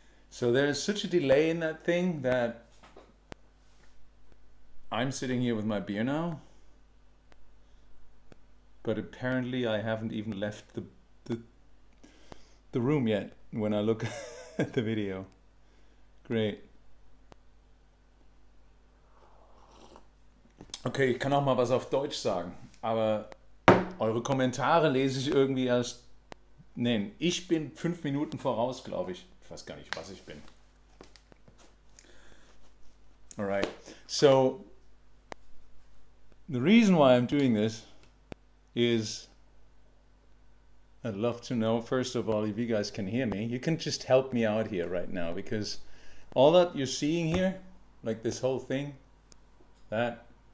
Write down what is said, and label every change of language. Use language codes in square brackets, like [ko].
[en] So there's such a delay in that thing that I'm sitting here with my beer now. But apparently I haven't even left the room yet when I look at the video. Great. [de] Okay, ich kann auch mal was auf Deutsch sagen, aber eure Kommentare lese ich irgendwie erst... Nein, ich bin 5 Minuten voraus, glaube ich. Ich weiß gar nicht, was ich bin. [en] Alright, so the reason why I'm doing this is I'd love to know, first of all, if you guys can hear me. You can just help me out here right now, because all that you're seeing here, like this whole thing, that,